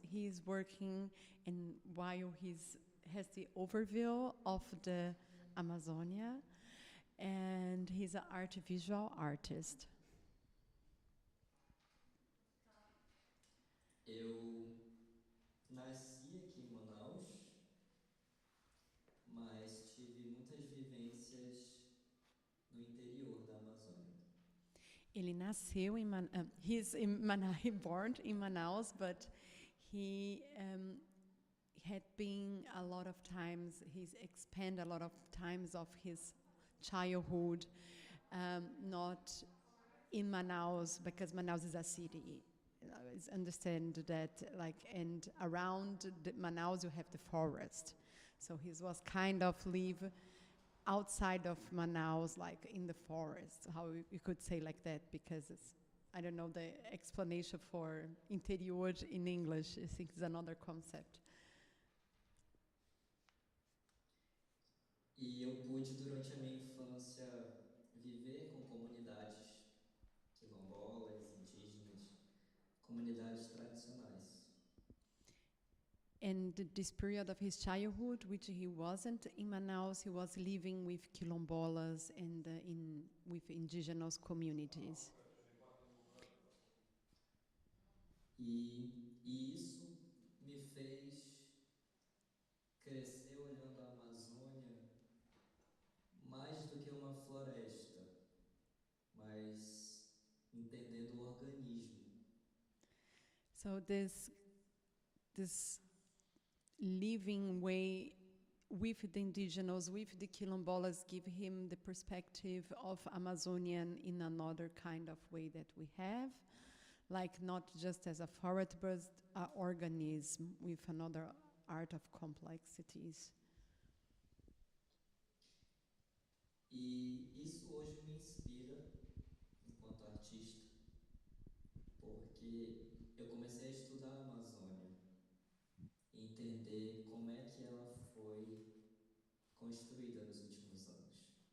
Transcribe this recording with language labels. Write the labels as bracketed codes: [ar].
[en] He's working, and while has the overview of the Amazonia, and he's an visual artist. [pt] Eu nasci aqui em Manaus, mas tive muitas vivências no interior da Amazônia. Ele nasceu em [en] he born in Manaus, but he had been a lot of times. He's expend a lot of times of his childhood, not in Manaus, because Manaus is a city. It's understand that, like, and around Manaus you have the forest, so he was kind of live outside of Manaus, like in the forest, how you could say like that, because I don't know the explanation for interior in English. I think it's another concept. [pt] E eu pude, durante a minha infância, viver com comunidades quilombolas, indígenas, comunidades tradicionais. [en] And this period of his childhood, which he wasn't in Manaus, he was living with quilombolas and with indigenous communities. [pt] E isso me fez crescer olhando a Amazônia mais do que uma floresta, mas entendendo o organismo. [en] So this living way with the indigenous, with the quilombolas, give him the perspective of Amazonian in another kind of way that we have, like not just as a forest, but an organism with another art of complexities. [pt] E isso hoje me inspira enquanto artista, porque eu comecei a estudar a Amazônia, entender como é que ela foi construída nos últimos anos.